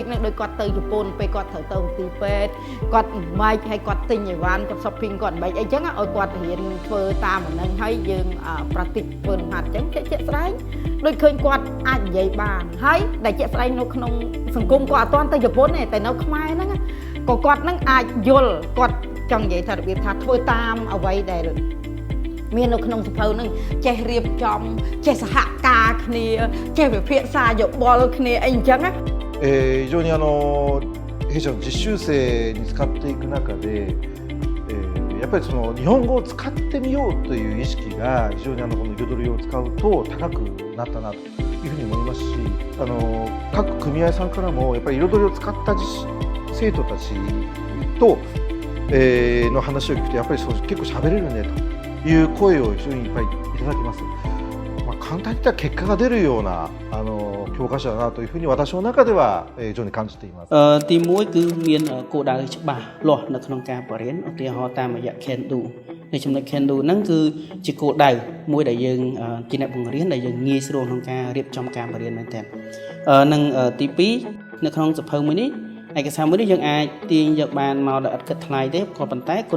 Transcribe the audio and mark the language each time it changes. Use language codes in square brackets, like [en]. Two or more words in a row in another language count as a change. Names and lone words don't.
[km] នឹងដូចគាត់ទៅជប៉ុនពេលគាត់ត្រូវទៅទីពេទ្យគាត់ម៉េចហើយគាត់ទិញអីវ៉ាន់គាត់ shopping គាត់ម៉េចអីចឹងឲ្យគាត់រៀនធ្វើតាមអានឹងហើយយើងប្រតិបត្តិធ្វើលំហាត់ចឹងជាក់ស្ដែងដូចឃើញគាត់អាចនិយាយបានហើយដែលជាក់ស្ដែងនៅក្នុងសង្គមគាត់អត់ទាន់ទៅជប៉ុនទេតែនៅខ្មែរហ្នឹងក៏គាត់នឹងអាចយល់គាត់ចង់និយាយថារបៀបថាធ្វើតាមអ្វីដែលមាននៅក្នុងសភៅហ្នឹងចេះរៀបចំចេះសហការគ្នាចេះវិភាសាយោបល់គ្នាអីអញ្ចឹងណា [ja] 非常に弊社の実習生に使っていく中でやっぱりその日本語を使ってみようという意識が非常にこのIrodoriを使うと高くなったなというふうに思いますし各組合さんからもやっぱりIrodoriを使った生徒たちと、の話を聞くとやっぱり結構喋れるねという声を非常にいっぱいいただきます。簡単に言ったら結果が出るような教科書だなというふうに私の中では非常に感じています。 [km] ទី1គឺមានគោលដៅច្បាស់លាស់នៅក្នុងការបរៀនឧទាហរណ៍តាមរយៈ [en] Can Do [km] នៅចំណុច [en] Can Do [km] ហ្នឹងគឺជាគោលដៅមួយដែលយើងជាអ្នកបង្រៀនដែលយើងងាយស្រួលក្នុងការ រៀបចំការបរៀនមែនទែននិងទី2នៅក្នុងសភៅមួយនេះឯកសារមួយនេះយើងអាចទាញយកបានមកដោយឥតគិតថ្លៃទេក៏ប៉ុន្តែគុណ